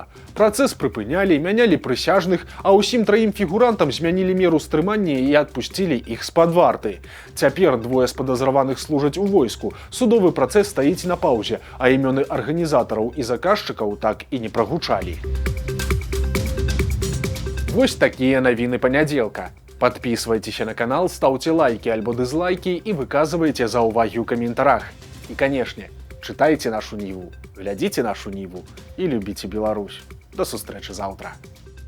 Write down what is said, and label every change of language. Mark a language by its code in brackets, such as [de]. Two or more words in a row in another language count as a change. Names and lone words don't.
[be] Працэс прыпынялі, мянялі прысяжных, а ўсім траім фігурантам змянілі меру стрымання і адпусцілі іх з-пад варты. Цяпер двое з падазраваных служаць у войску. Судовы працэс стаіць на паўзе, а імёны арганізатараў і заказчыкаў так і не прагучалі. Вось такія навіны панядзелка. [ru] Подписывайтесь на канал, ставьте лайки альбо дизлайки и [be] выказывайте заўвагі ў каментарах. [ru] И, конечно, читайте нашу Ниву, глядите нашу Ниву и любите Беларусь. [be] До сустрэчы заўтра.